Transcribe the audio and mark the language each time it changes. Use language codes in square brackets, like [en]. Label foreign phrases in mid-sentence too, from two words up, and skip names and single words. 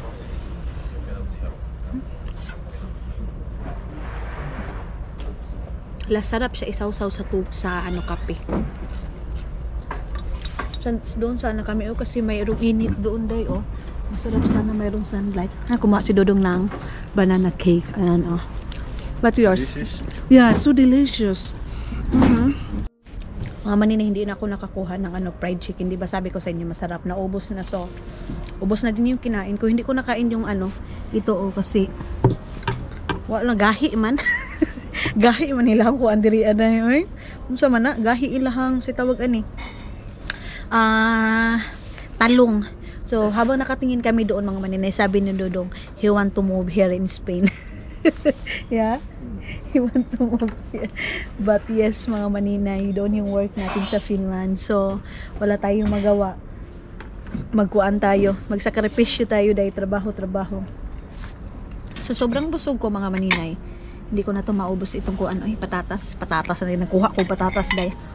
[tl] Sarap siya isaw-saw sa ano, kape. Doon sana kami, kasi mayroong init doon, day, oh. Masarap sana mayroong sunlight. Kumuha si Dodong ng [en] banana cake. [tl] Ayan, [en] oh. But yours? Delicious. Yeah, so delicious. [tl] Mga manina, hindi na ako nakakuha ng ano, [en] fried chicken. [tl] Di ba sabi ko sa inyo masarap na, ubos na. So, ubos na din yung kinain ko. Hindi ko nakain yung ano, ito oh, kasi wala, [ceb] gahi man. Gahi man ilang ko andiri ada yun. Unsa man na, gahi ilahang si tawag ani. Talong. [tl] So, habang nakatingin kami doon mga manina, sabi ni Dodong, [en] he want to move here in Spain. Yeah, he want to move here. But yes [tl] mga maninay, doon yung work natin sa Finland. So wala tayong magawa. Magkuan tayo, magsakripisyo tayo dahil trabaho. So sobrang busog ko mga maninay. Hindi ko na to maubos itong kuan. Ay, patatas na rin. Nakuha ko patatas dahil.